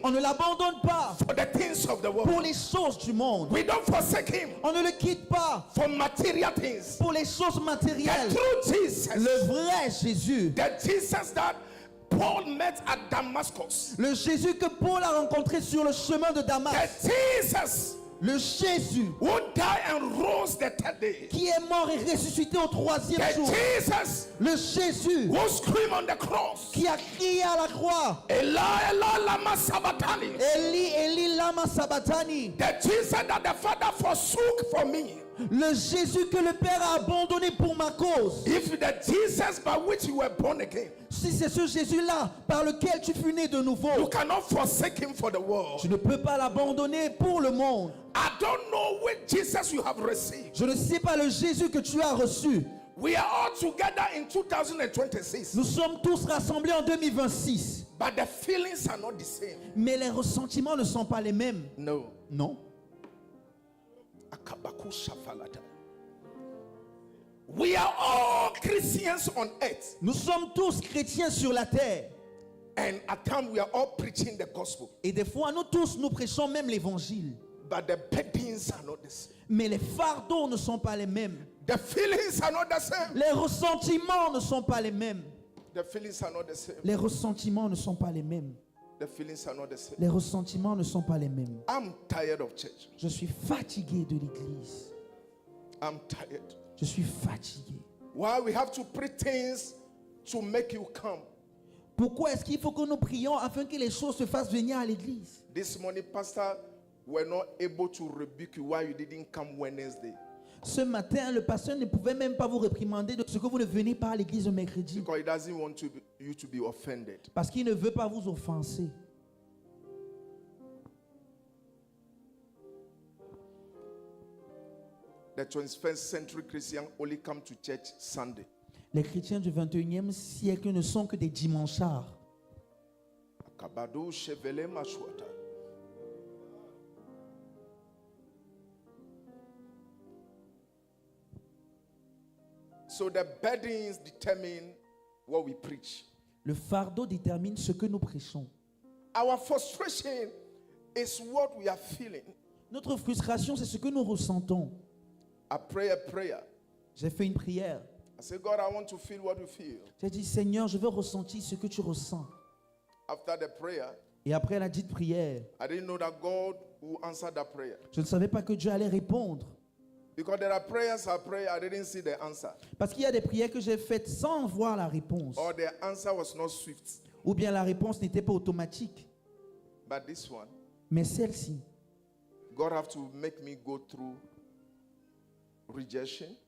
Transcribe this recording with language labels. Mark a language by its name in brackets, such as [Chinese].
[French] On ne l'abandonne pas [English] for the things of the [French] pour [English] world. [French] les choses du monde. [English] We don't forsake him [French] On ne le quitte pas [English] for material things. [French] pour les choses [English] The [French] matérielles. [English] true Jesus, [French] Le vrai Jésus, [English] the Jesus that Paul met at Damascus, [French] le Jésus que Paul a rencontré sur le chemin de [English] the [French] Damas, [English] Jesus [French] le Jésus [English] who died and rose the third day, [French] qui est mort et ressuscité au troisième [English] the [French] jour, [English] Jesus [French] le Jésus [English] who screamed on the cross, [French] qui a crié à la croix, [Aramaic] Eli, Eli, lama sabachthani, Eli, Eli, lama sabachthani, [English] the Jesus that the Father forsook for me. [French] le Jésus que le Père a abandonné pour ma cause. [English] If the Jesus by which you were born again, [French] Si c'est ce Jésus-là par lequel tu fus né de [English] you [French] nouveau, [English] cannot forsake him for the world. [French] tu ne peux pas l'abandonner pour le monde. [English] I don't know which Jesus you have received. [French] Je ne sais pas le Jésus que tu as reçu. [English] We are all together in 2026, [French] Nous sommes tous rassemblés en 2026. [English] but the feelings are not the same. [French] Mais les ressentiments ne sont pas les mêmes. [English] No. [French] Non. Akabaku shafalata. [English] We are all Christians on earth, [French] Nous sommes tous chrétiens sur la terre. [English] and at times we are all preaching the gospel, [French] Et des fois, nous tous, nous prêchons même l'évangile. [English] but the burdens are not the same. [French] Mais les fardeaux ne sont pas les mêmes. [English] The feelings are not the same. [French] Les ressentiments ne sont pas les mêmes. [English] The feelings are not the same. [French] Les ressentiments ne sont pas les mêmes. [English] The feelings are not the same. [French] Les ressentiments ne sont pas les mêmes. [English] I'm tired of church. [French] Je suis fatigué de l'église. [English] I'm tired. [French] Je suis fatigué. [English] Why we have to preach things to make you come? [French] Pourquoi est-ce qu'il faut que nous prions afin que les choses se fassent venir à l'église? [English] This morning, Pastor, were not able to rebuke you why you didn't come Wednesday. [French] Ce matin, le pasteur ne pouvait même pas vous réprimander de ce que vous ne venez pas à l'église le mercredi. [English] Because he doesn't want you to be offended. [French] Parce qu'il ne veut pas vous offenser. [English] The 21st century Christian only come to church Sunday. [French] Les chrétiens du 21e siècle ne sont que des dimanchards. Akabado shevele mashwata. [English] So the burdens determine what we preach. [French] Le fardeau détermine ce que nous prêchons. [English] Our frustration is what we are feeling. [French] Notre frustration, c'est ce que nous ressentons. [English] I pray a prayer. [French] J'ai fait une prière. [English] I say, God, I want to feel what you feel. [French] J'ai dit, Seigneur, je veux ressentir ce que tu ressens. [English] After the prayer, [French] Et après la dite prière, [English] I didn't know that God would answer that prayer. [French] je ne savais pas que Dieu allait répondre. [English] Because there are prayers I pray, I didn't see the answer. [French] Parce qu'il y a des prières que j'ai faites sans voir la réponse. [English] Or the answer was not swift. [French] Ou bien la réponse n'était pas automatique. [English] But this one, [French] Mais celle-ci, [English] God have to make me go through rejection,